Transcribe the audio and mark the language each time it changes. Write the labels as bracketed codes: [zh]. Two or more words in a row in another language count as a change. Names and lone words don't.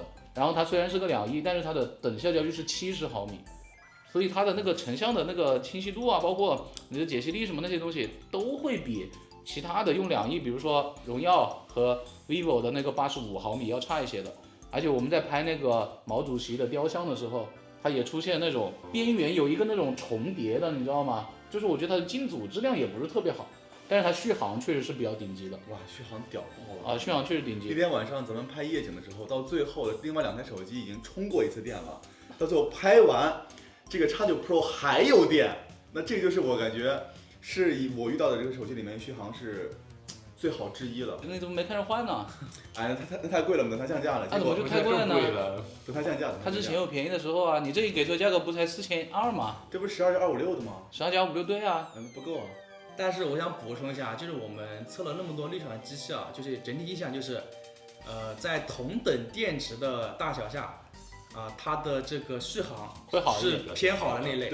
[zh] 然後它雖然是個2億，但是它的等效焦距是70毫米，所以它的那個成像的那個清晰度啊，包括你的解析力什麼那些東西，都會比其他的用2億，比如說榮耀和 vivo 的那個85毫米要差一些的。而且我們在拍那個毛主席的雕像的時候，它也出現那種邊緣有一個那種重疊的，你知道嗎？就是我覺得它的鏡組質量也不是特別好，但是它續航確實是比較頂級的。哇，續航屌爆了啊！續航確實頂級。那天晚上咱們拍夜景的時候，到最後另外2台手機已經充過一次電了，到最後拍完，這個 X9 Pro 還有電，那這個就是我感覺是我遇到的這個手機裡面續航是最好之一了。你怎麼沒看着換呢？哎，那太貴了，等它降價了。那怎麼就太貴了呢？等它降價。它之前有便宜的時候啊，你這一給出價格不才4200嗎？這不是12加256的嗎？12加56對啊，不夠啊。但是我想補充一下，就是我們測了那麼多立場的機器啊，就是整體印象就是，在同等電池的大小下，它的這個續航是偏好的那類。